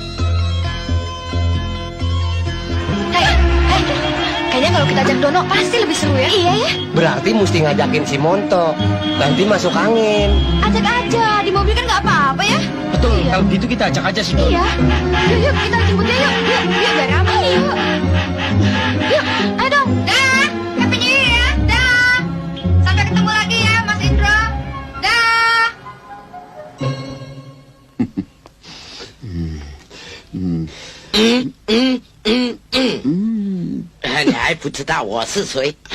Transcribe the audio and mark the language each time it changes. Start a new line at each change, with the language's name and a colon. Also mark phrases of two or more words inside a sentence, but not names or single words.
Indonesian: Kayaknya kalau kita ajak Dono pasti lebih seru ya. Iya ya. Berarti mesti ngajakin si Montok. Nanti masuk angin. Ajak aja, di mobil kan nggak apa-apa ya. Betul, kalau gitu kita ajak aja si Don. Iya. Yuk, kita jemput dia yuk. Yuk, biar ramai yuk. Yuk, ayo dong. Dah,
English: happy new year
Indonesian: ya. Dah. Sampai ketemu lagi ya, Mas Indro. Dah.
Chinese: 你还不知道我是谁？